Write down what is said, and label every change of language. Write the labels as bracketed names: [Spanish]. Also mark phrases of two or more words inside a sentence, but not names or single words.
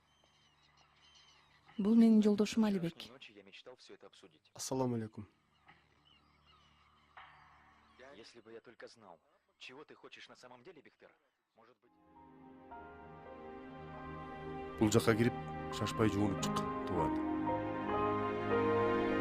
[Kyrgyz] Бул менин жолдошум Алибек. [Arabic] Ассаламу алейкум. [Russian] Если бы я только знал, чего ты хочешь на самом деле, Бектер, может быть... [Kyrgyz] Бул жакка кирип, шашпай жуунуп чык, тубат.